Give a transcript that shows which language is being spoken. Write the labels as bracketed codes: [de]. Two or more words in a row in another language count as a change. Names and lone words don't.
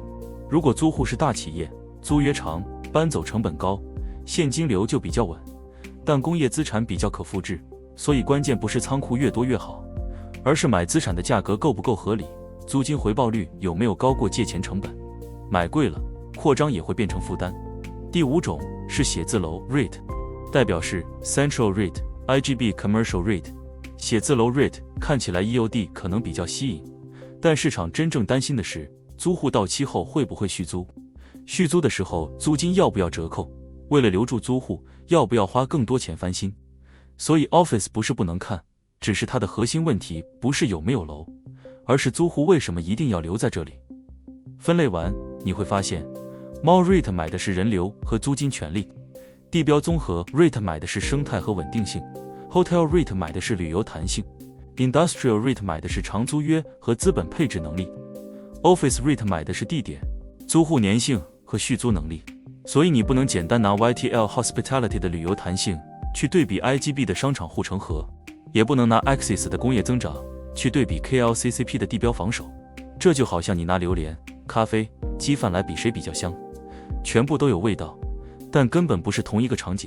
[zh] 如果租戶是大企業，租約長，搬走成本高，現金流就比較穩，但工業資產比較可複製，所以關鍵不是倉庫越多越好，而是買資產的價格夠不夠合理，租金回報率有沒有高過借錢成本。買貴了，擴張也會變成負擔。第五種是寫字樓 REIT， 代表是 Central REIT、IGB Commercial REIT。写字楼 REIT 看起來 EOD 可能比較吸引，但市场真正擔心的是租戶到期後會不會續租，續租的時候租金要不要折扣，為了留住租戶要不要花更多錢翻新。所以 Office 不是不能看，只是它的核心問題不是有沒有樓，而是租戶為什麼一定要留在這裡。分類完你會發現， [en] Mall REIT [zh] 買的是人流和租金權利，地標綜合 REIT 買的是生態和穩定性， [en] Hotel REIT [zh] 買的是旅遊彈性， [en] Industrial REIT [zh] 買的是長租約和資本配置能力， [en] Office REIT [zh] 買的是地點、租戶粘性和續租能力。所以你不能簡單拿 YTL Hospitality 的旅遊彈性去對比 IGB 的商场護城河，也不能拿 Axis 的工業增长去對比 KLCCP 的地標防守。這就好像你拿榴蓮、咖啡、雞飯來比誰比較香，全部都有味道，但根本不是同一個場景。